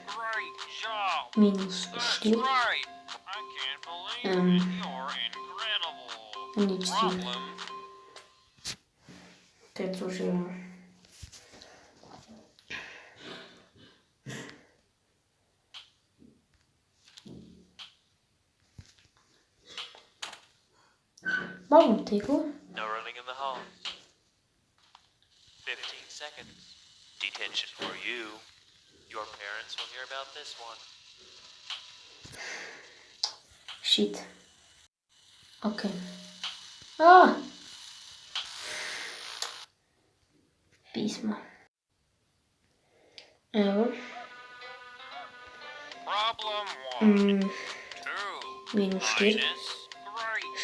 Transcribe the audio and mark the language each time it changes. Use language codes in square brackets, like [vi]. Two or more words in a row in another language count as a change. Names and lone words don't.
[sl] Minus 4. Nič 3. Te to že... Malo bom tekel. [en] No running in the hall. 15 seconds. Detention for you. Your parents parents will hear about this one. Shit. Ok. [sl] Ah! Pismo. Evo. Problem 1. 2. Minus 4. Minus 3.